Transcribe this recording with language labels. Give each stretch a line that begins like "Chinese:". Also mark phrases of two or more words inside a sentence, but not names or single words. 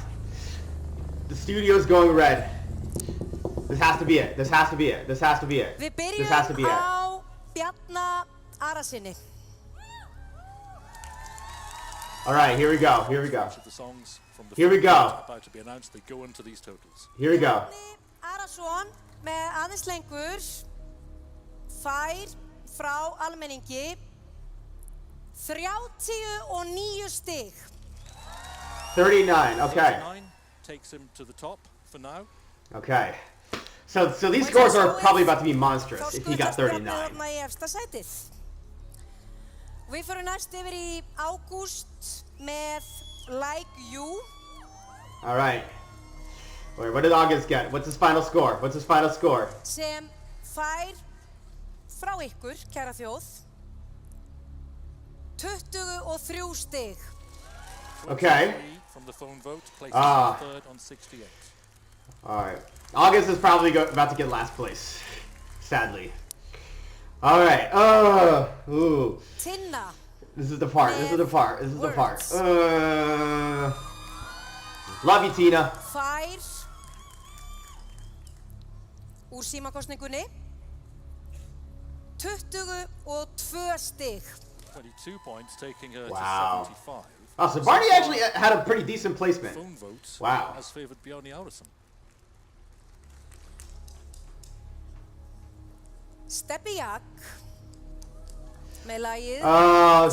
English: The studio's going red. This has to be it. This has to be it. This has to be it. This has to be it.
Icelandic: Á Bjarni Arasoni.
English: Alright, here we go. Here we go. Here we go. Here we go.
Icelandic: Bjarni Arason með Aðeins lengur fær frá almenningi 39 stig. 39,
English: okay. Takes him to the top for now. Okay. So these scores are probably about to be monstrous if he got 39.
Icelandic: Við förum næst yfir í Ágúst með Like You.
English: Alright. Wait, what did August get? What's his final score? What's his final score?
Icelandic: Sem fær frá ykkur, kæra þjóð, 23 stig.
English: Okay. From the phone vote, third on 68. Alright. August is probably about to get last place. Sadly. Alright. Ooh. Tinna. This is the part. This is the part. This is the part. Love you, Tinna.
Icelandic: Fær úr símakostningunni 22 stig.
English: 22 points, taking her Wow. to 75. Oh, so Bjarni actually had a pretty decent placement. Phone votes Wow. has favored Bjarni Arason.
Icelandic: Stebbi JAK með lagið.
English: Oh